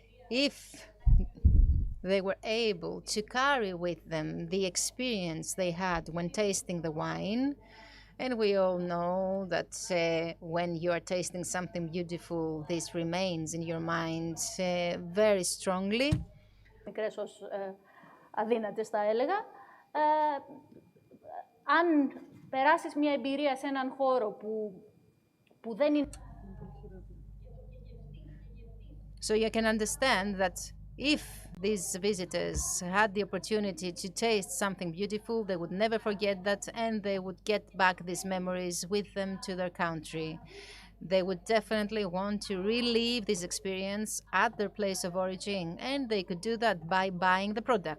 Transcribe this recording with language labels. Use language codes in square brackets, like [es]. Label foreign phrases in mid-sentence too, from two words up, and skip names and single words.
[en] if they were able to carry with them the experience they had when tasting the wine. And we all know that when you are tasting something beautiful, this remains in your mind very strongly. [el] Μικρές ως αδύνατες θα έλεγα. Αν περάσεις μια εμπειρία σε έναν χώρο που δεν είναι... [en] So you can understand that if these visitors had the opportunity to taste something beautiful, they would never forget that, and they would get back these memories with them to their country. They would definitely want to relive this experience at their place of origin, and they could do that by buying the product.